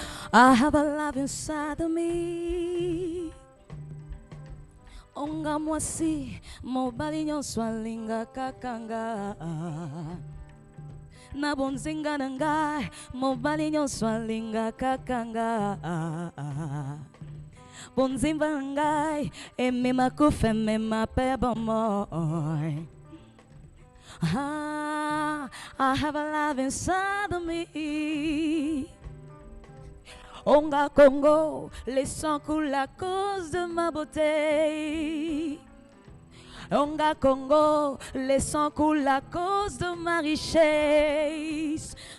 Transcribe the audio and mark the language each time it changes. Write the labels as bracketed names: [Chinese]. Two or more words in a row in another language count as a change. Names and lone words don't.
[English] I have a love inside of me. [Lingala] Onga mwasi mobali nyonso alinga kakanga. Na bonzinga na ngai mobali nyonso alinga kakanga. Bonzimba na ngai emema kufa emema pe bomoy. [English] I have a love inside of me. [French] Onga Congo, les sangs coulent à cause de ma beauté. Onga Congo, les sangs coulent à cause de ma richesse.